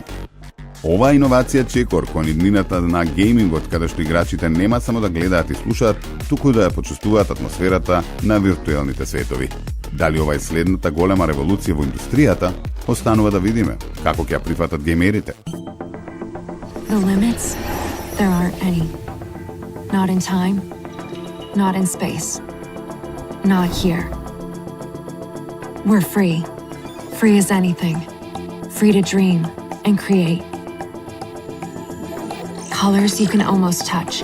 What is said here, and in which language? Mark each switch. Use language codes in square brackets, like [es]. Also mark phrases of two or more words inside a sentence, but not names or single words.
[mk] Оваа иновација чекор кон иднината на геймингот, каде што играчите нема само да гледаат и слушаат, туку да ја почувствуваат атмосферата на виртуелните светови. Дали ова е следната голема револуција во индустријата, останува да видиме како ќе ја прифатат геймерите. [en] The limits? There aren't any. Not in time, not in space, not here. We're free. Free as anything. Free to dream and create. Colors you can almost touch.